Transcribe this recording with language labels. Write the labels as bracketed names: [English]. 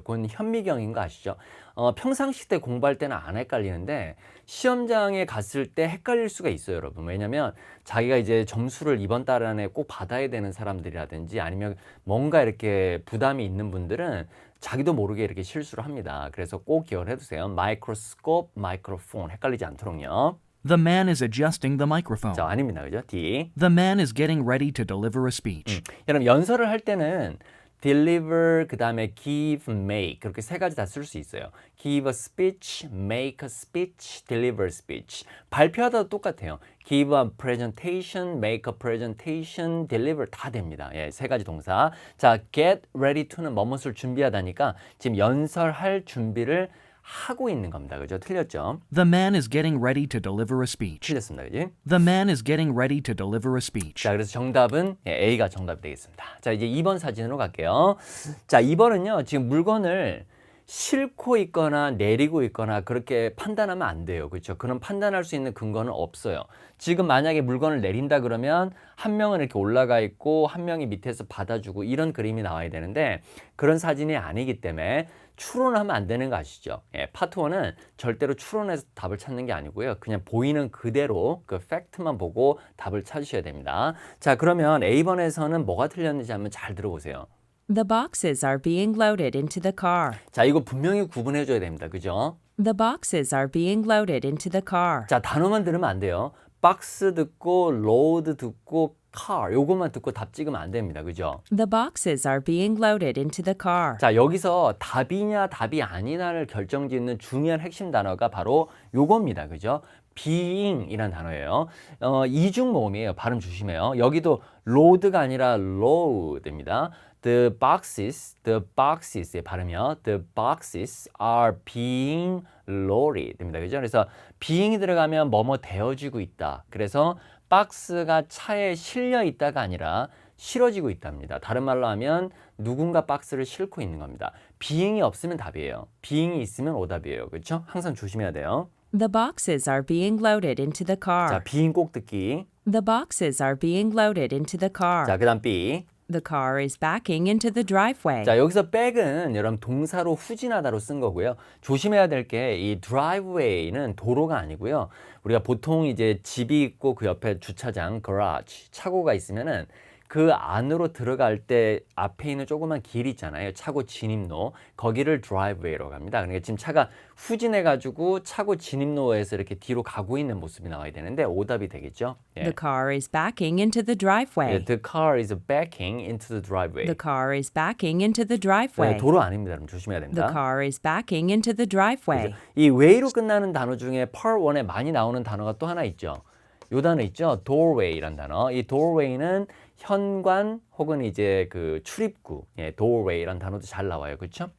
[Korean] 그건 현미경인 거 아시죠? 평상시 때 공부할 때는 안 헷갈리는데 시험장에 갔을 때 헷갈릴 수가 있어요, 여러분. 왜냐면 자기가 이제 점수를 이번 달 안에 꼭 받아야 되는 사람들이라든지 아니면 뭔가 이렇게 부담이 있는 분들은 자기도 모르게 이렇게 실수를 합니다. 그래서 꼭 기억을 해두세요. 마이크로스코프, 마이크로폰 헷갈리지 않도록요. [English] The man is adjusting the microphone. [Korean] 자, 아닙니다. 그죠? D. [English] The man is getting ready to deliver a speech. [Korean] 여러분 연설을 할 때는 deliver, 그 다음에 give, make 그렇게 세 가지 다 쓸 수 있어요. [English] give a speech, make a speech, deliver a speech. [Korean] 발표하다도 똑같아요. [English] give a presentation, make a presentation, [Korean] deliver 다 됩니다. 예, 세 가지 동사. 자, get ready to는 뭐뭇을 준비하다니까 지금 연설할 준비를 하고 있는 겁니다. 그죠? 틀렸죠? [English] The man is getting ready to deliver a speech. [Korean] 틀렸습니다. 그지? [English] The man is getting ready to deliver a speech. [Korean] 자, 그래서 정답은 A가 정답이 되겠습니다. 자, 이제 2번 사진으로 갈게요. 자, 2번은요. 지금 물건을 싣고 있거나 내리고 있거나 그렇게 판단하면 안 돼요. 그렇죠? 그런 판단할 수 있는 근거는 없어요. 지금 만약에 물건을 내린다 그러면 한 명은 이렇게 올라가 있고 한 명이 밑에서 받아주고 이런 그림이 나와야 되는데 그런 사진이 아니기 때문에 추론하면 안 되는 거 아시죠? 예, 파트 1은 절대로 추론해서 답을 찾는 게 아니고요. 그냥 보이는 그대로 그 팩트만 보고 답을 찾으셔야 됩니다. 자, 그러면 A번에서는 뭐가 틀렸는지 한번 잘 들어보세요. [English] The boxes are being loaded into the car. [Korean] 자, 이거 분명히 구분해 줘야 됩니다. 그죠? [English] The boxes are being loaded into the car. [Korean] 자, 단어만 들으면 안 돼요. 박스 듣고 로드 듣고 car 요것만 듣고 답 찍으면 안 됩니다. 그죠? [English] The boxes are being loaded into the car. [Korean] 자, 여기서 답이냐 답이 아니냐를 결정짓는 중요한 핵심 단어가 바로 요겁니다. 그죠? being이란 단어예요. 이중 모음이에요. 발음 조심해요. 여기도 load가 아니라 load입니다. The boxes의 발음이요. [English] The boxes are being loaded [Korean] 됩니다. 그죠? 그래서 being이 들어가면 뭐뭐 되어지고 있다. 그래서 박스가 차에 실려 있다가 아니라 실어지고 있답니다. 다른 말로 하면 누군가 박스를 싣고 있는 겁니다. being이 없으면 답이에요. being이 있으면 오답이에요. 그렇죠? 항상 조심해야 돼요. [English] The boxes are being loaded into the [Korean] 자, [English] car. [Korean] B인 꼭 듣기. [English] The boxes are being loaded into the car. [Korean] 자, 그다음 B. [English] The car is backing into the driveway. [Korean] 자, 여기서 back은 여러분 동사로 후진하다로 쓴 거고요. 조심해야 될 게 이 driveway는 도로가 아니고요. 우리가 보통 이제 집이 있고 그 옆에 주차장, garage, 차고가 있으면은 그 안으로 들어갈 때 앞에 있는 조그만 길 있잖아요. 차고 진입로. 거기를 driveway라고 합니다. 그러니까 지금 차가 후진해가지고 차고 진입로에서 이렇게 뒤로 가고 있는 모습이 나와야 되는데 오답이 되겠죠. 예. [English] The car is backing into the driveway. [Korean] 예, [English] the car is backing into the driveway. The car is backing into the [Korean] 네, [English] driveway. [Korean] 도로 아닙니다. 여러분 조심해야 [English] The [Korean] 됩니다. [English] car is backing into the driveway. [Korean] 이 way로 끝나는 단어 중에 part 1에 많이 나오는 단어가 또 하나 있죠. 요 단어 있죠. doorway란 단어. 이 doorway는 현관 혹은 이제 그 출입구, 예, doorway란 단어도 잘 나와요. 그렇죠?